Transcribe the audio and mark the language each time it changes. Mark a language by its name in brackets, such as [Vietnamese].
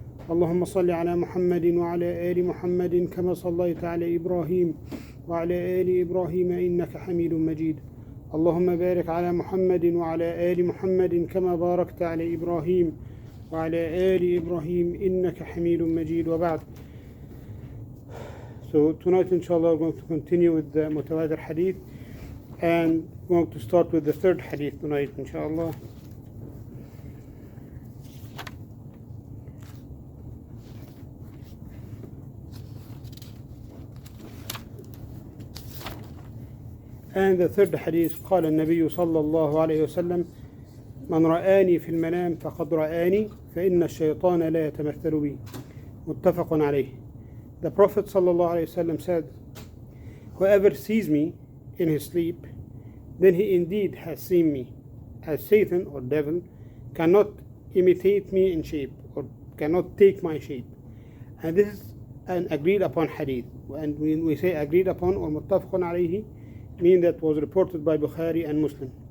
[Arabic] اللهم صل على محمد وعلى آل محمد كما صليت على إبراهيم وعلى آل إبراهيم إنك حميد مجيد. اللهم بارك على محمد وعلى آل محمد كما باركت على إبراهيم وعلى آل إبراهيم إنك حميد مجيد. وبعد. [English] So tonight inshallah we're going to continue with the Mutawatir Hadith, and we're going to start with the third Hadith tonight inshallah. And the third hadith, [Arabic] قال النبي صلى الله عليه وسلم: من رآني في المنام فقد رآني فإن الشيطان لا يتمثل بي. متفق عليه. [English] The Prophet [Arabic] صلى الله عليه وسلم [English] said, whoever sees me in his sleep, then he indeed has seen me, as Satan or devil cannot imitate me in shape or cannot take my shape. And this is an agreed upon hadith. And when we say agreed upon or [Arabic] متفق عليه, [English] mean that was reported by Bukhari and Muslim.